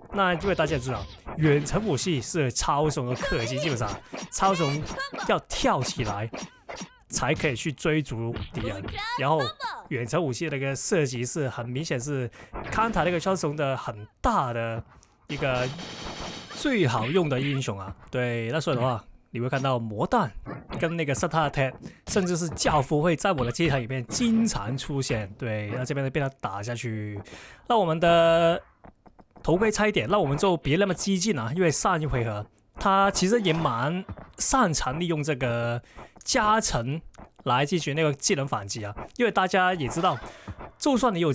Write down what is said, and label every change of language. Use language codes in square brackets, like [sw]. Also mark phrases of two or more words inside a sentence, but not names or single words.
[zh] 那因為大家也知道，遠程武器是超雄的克星，基本上超雄要跳起來才可以去追逐敵人。然後遠程武器的那個設計是很明顯是康塔那個超雄的很大的一個最好用的英雄对，那所以的话，你會看到魔彈跟那個 [en] Star Attack， [zh] 甚至是教父會在我的機台裡面經常出現。对，那這邊被他打下去。那我們的頭盔差一點，那我們就別那麼激進因為上一回合他其實也蠻擅長利用這個加成來進行那個技能反擊啊，因為大家也知道，就算你有